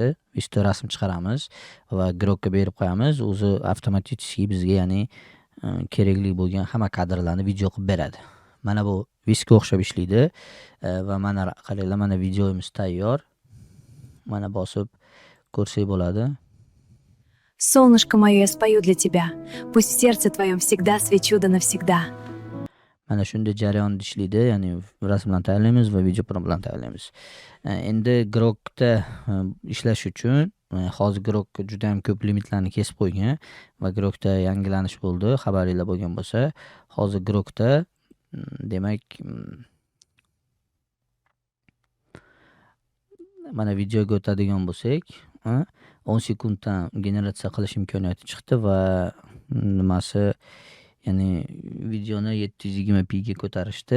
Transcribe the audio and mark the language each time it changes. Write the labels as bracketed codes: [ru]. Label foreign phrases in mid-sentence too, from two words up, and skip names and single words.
[uz] Ikkita rasm chiqaramiz va Grokka berib qo'yamiz. O'zi avtomatik bizga ya'ni kerakli bo'lgan hamma kadrlarni video qilib beradi. Mana bu Viskga o'xshab ishlaydi va mana qaranglar, mana videomiz tayyor. Mana bosib ko'rsak bo'ladi. [ru] Солнышко мое, я спою для тебя. Пусть в сердце твоем всегда свечу да навсегда. [uz] Mana shunday jarayonda ishlaydi, ya'ni rasm bilan tayyorlaymiz va video bilan tayyorlaymiz. Endi Grokda ishlash uchun hozir Grok juda ham ko'p limitlarni kesib qo'ygan va Grokda yangilanish bo'ldi. Xabaringlar bo'lgan bo'lsa, hozir Grokda demak mana videoga o'tadigan bo'lsak, 10 sekunddan generatsiya qilish imkoniyati chiqdi va nimasi, ya'ni videoni 720p ga ko'tarishdi.